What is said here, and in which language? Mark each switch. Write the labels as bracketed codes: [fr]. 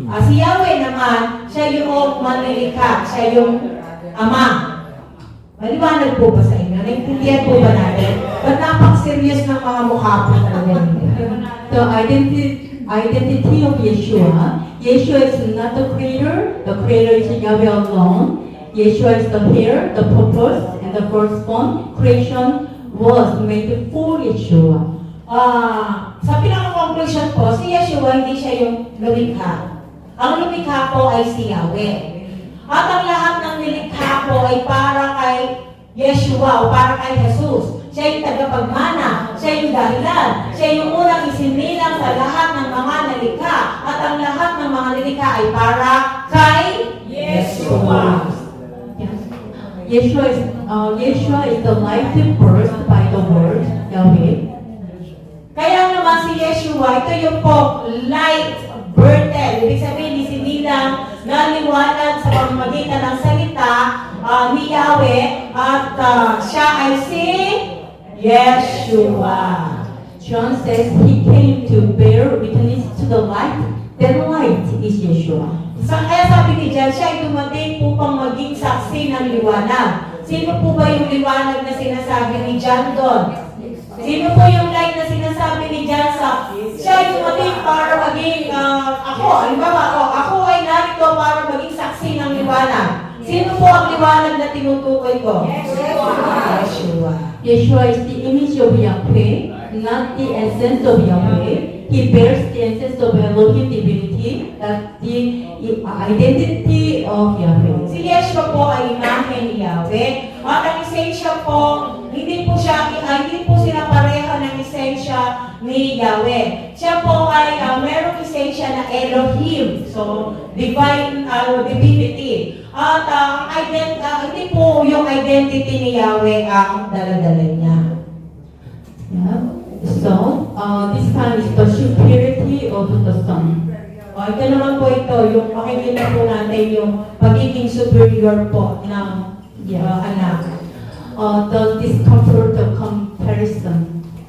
[tl] Si Yahweh naman, siya yung manilikha, siya yung Ama. Maliwanag po ba sa inyo? Naintindihan po ba natin? Ba't napak-serious ng mga mukha po talaga ninyo? [en] The identity of Yeshua. Yeshua is not the creator is Yahweh alone. Yeshua is the heir, the purpose, and the firstborn. Creation was made for Yeshua. [tl] Sa pinaka-conclusion po, si Yeshua hindi siya yung lumikha. Ang lumikha po ay si Yahweh. At ang lahat ng nilikha po ay para kay Yeshua o para kay Jesus. Siya yung tagapagmana, siya yung dahilan, siya yung unang isinilang sa lahat ng mga nilikha. At ang lahat ng mga nilikha ay para kay Yeshua. [en] Yeshua is the life birthed by the word Yahweh. [tl] Kaya naman si Yeshua, ito yung po light birthed. Ibig sabihin, isinilang na liwanag sa pamamagitan ng salita ni Yahweh at siya ay si Yeshua. [en] John says he came to bear witness to the light. That light is Yeshua. [tl] Kaya sabi ni John, siya ay dumating upang maging saksi ng liwanag. Sino po ba yung liwanag na sinasabi ni John doon? Sino po yung light na sinasabi ni John sa siya ay dumating para maging ako ay narito para maging saksi ng liwanag. Sino po ang liwanag na tinutukoy ko? Yeshua. [en] Yeshua is the image of Yahweh, not the essence of Yahweh. He bears the essence of Elohim divinity, that's the identity of Yahweh. [tl] Si Yeshua po ay imahe ni Yahweh. At ang esensya po, hindi po sila pareha ng esensya ni Yahweh. Siya po ay merong esensya na Elohim, so divine divinity. At hindi po yung identity ni Yahweh ang daladala niya. [en] Yeah. So, this time is the superiority of the Son. [tl] Ito naman po yung makikita po natin yung pagiging superior po ng anak. [en] The discomfort of comparison.